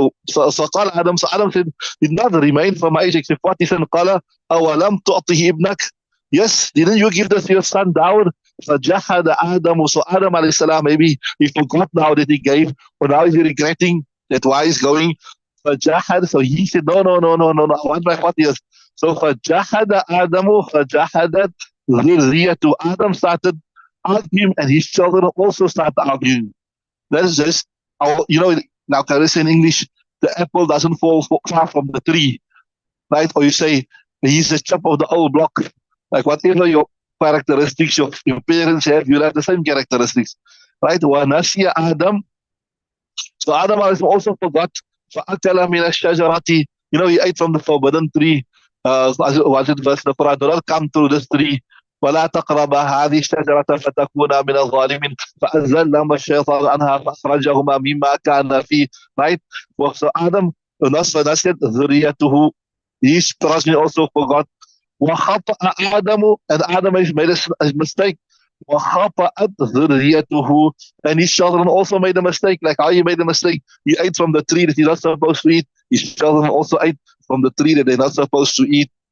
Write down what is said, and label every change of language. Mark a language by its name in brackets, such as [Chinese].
[English] So [Arabic] قال [English] Adam, so Adam said, did not remain from my age except 40. [Arabic] قال أولم تعطه ابنك. [English] Yes, didn't you give this to your son Daud? [Arabic] فجحد آدم. [English] So Adam alayhi salam, maybe he forgot now that he gave, or now he's regretting that why he's going. [Arabic] فجحد, [English] so he said, no, I want my 40 years. [Arabic] So فجحد آدم فجحدت ذريته. [English] Adam started arguing and his children also started arguing. That's just, now can I say in English, the apple doesn't fall far from the tree, right? Or you say, he's the chap of the old block. Like whatever your characteristics your parents have, you'll have the same characteristics, right? [Arabic] وَنَسِيَ [English] Adam. So Adam also forgot. [Arabic] فَأَكَلَ مِنَ الشَّجَرَةِ. [English] He ate from the forbidden tree. Was it verse number? Do not come to this tree. [Arabic] ولا تقرب هذه الشجرة فتكونا من الظالمين فأزلهما الشيطان عنها فأخرجهما مما كان فيه. [English] Right? So Adam [Arabic] فَنَسِيَتْ ذُرِّيَّتُهُ. [English] His progeny also forgot. [Arabic] وَخَطَأَ آدَمُ, [English] and Adam has made a mistake. [Arabic] وَخَطَأَتْ ذُرِّيَّتُهُ, [English] and his children also made a mistake. Like how he made a mistake, he ate from the tree that he's not supposed to eat. His children also ate from the tree that they're not supposed to eat.